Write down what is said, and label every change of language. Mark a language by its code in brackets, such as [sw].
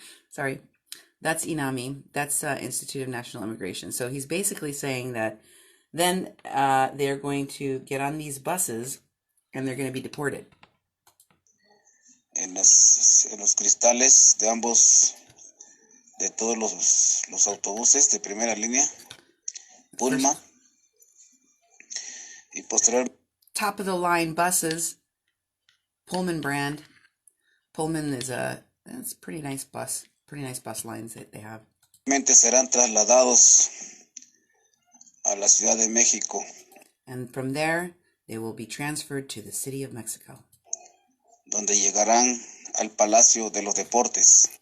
[en] Sorry. That's INAMI. That's Institute of National Immigration. So he's basically saying that then they're going to get on these buses and they're going to be deported. [es] en los cristales de todos los autobuses de primera línea, Pulma, y posteriormente [en] Top of the line buses, Pullman brand. Pullman is that's pretty nice bus lines that they have. [es] serán trasladados a la Ciudad de México, [en] And from there, they will be transferred to the city of Mexico, [es] donde llegarán al Palacio de los Deportes,